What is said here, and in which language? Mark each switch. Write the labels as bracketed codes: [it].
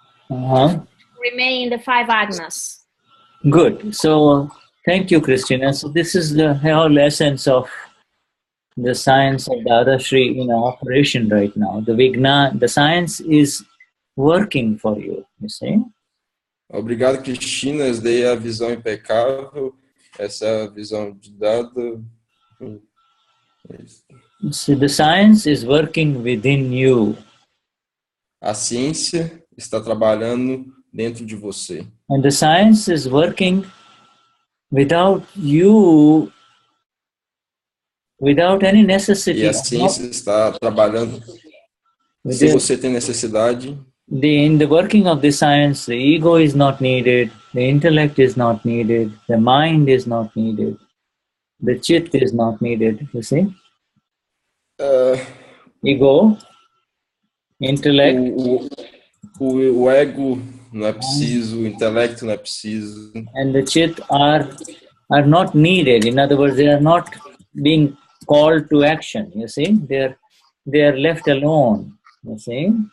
[en] Remain in the 5 agnas. Good. So thank you, Christina. So this is the whole essence of the science of Dadashri in operation right now. The Vignan, the science is working for you, you see. [pt] Obrigado, Cristina. Essa daí é a visão impecável. Essa é a visão de Dada. [en] So the science is working within you. [pt] A ciência está trabalhando dentro de você. [en] And the science is working without you without any necessity. [pt] E a ciência está trabalhando sem você ter necessidade. [en] In the working of the science, the ego is not needed, the intellect is not needed, the mind is not needed, the chit is not needed, you see? Ego, intellect. [pt] O ego não é preciso, o intelecto não é preciso. [en] And the chit are not needed. In other words, they are not being called to action, you see? They are left alone, you see?